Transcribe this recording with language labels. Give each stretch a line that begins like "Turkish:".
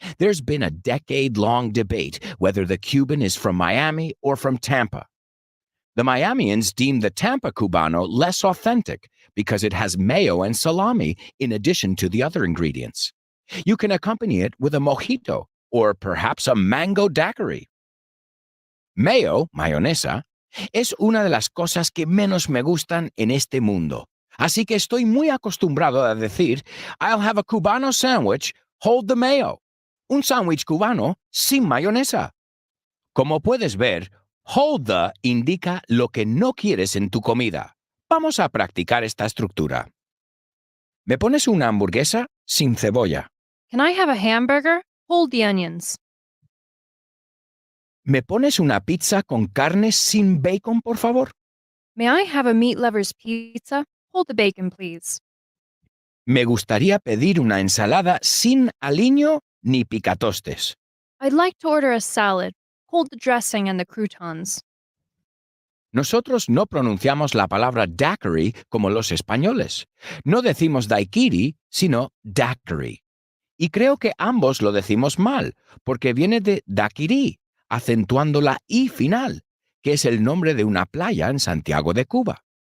English: There's been a decade-long debate whether the Cuban is from Miami or from Tampa. The Miamians deem the Tampa Cubano less authentic because it has mayo and salami in addition to the other ingredients. You can accompany it with a mojito or perhaps a mango daiquiri.
Spanish: Mayo, mayonesa, es una de las cosas que menos me gustan en este mundo. Así que estoy muy acostumbrado a decir,
English: I'll have a Cubano sandwich, hold the mayo.
Spanish: Un sándwich cubano sin mayonesa. Como puedes ver, hold the indica lo que no quieres en tu comida. Vamos a practicar esta estructura. ¿Me pones una hamburguesa sin cebolla?
English: Can I have a hamburger? Hold the onions.
Spanish: ¿Me pones una pizza con carne sin bacon, por favor?
English: May I have a meat lover's pizza? Hold the bacon, please.
Spanish: Me gustaría pedir una ensalada sin aliño ni picatostes.
English: I'd like to order a salad. Hold the dressing and the croutons.
Spanish: Nosotros no pronunciamos la palabra daiquiri como los españoles. No decimos daiquiri, sino daiquiri. Y creo que ambos lo decimos mal, porque viene de daiquiri, acentuando la I final, que es el nombre de una playa en Santiago de Cuba.